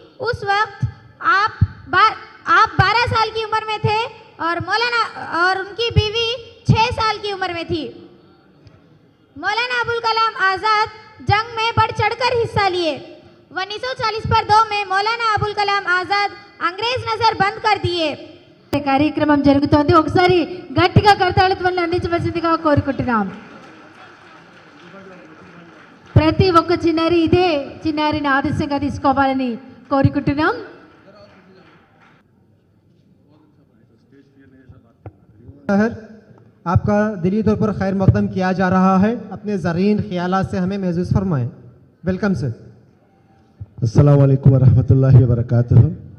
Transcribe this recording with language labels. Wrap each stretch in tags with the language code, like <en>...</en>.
<hi>उस वक्त आप 12 साल की उम्र में थे और उनकी बीवी 6 साल की उम्र में थी। मौलाना अबुल कलाम आज़ाद जंग में बढ़ चढ़कर हिस्सा लिए। 1940 पर 2 में मौलाना अबुल कलाम आज़ाद अंग्रेज नजर बंद कर दिए।</hi> <te>కార్యక్రమం జరుగుతోంది. ఒకసారి గట్టిగా కరతాళధ్వనులు అందించవలసిందిగా కోరుకుంటున్నాం. ప్రతి ఒక్క చిన్నారి ఇదే చిన్నారిని ఆదర్శంగా తీసుకోవాలని కోరుకుంటున్నాం.</te> <hi>आपका दिली तौर पर खैर मकदम किया जा रहा है. अपने ज़रीन ख्यालात से हमें महसूस फरमाएं.</hi> <en>Welcome sir.</en> <ar>अस्सलाम वालेकुम वरहमतुल्लाहि वबरकातुहू.</ar>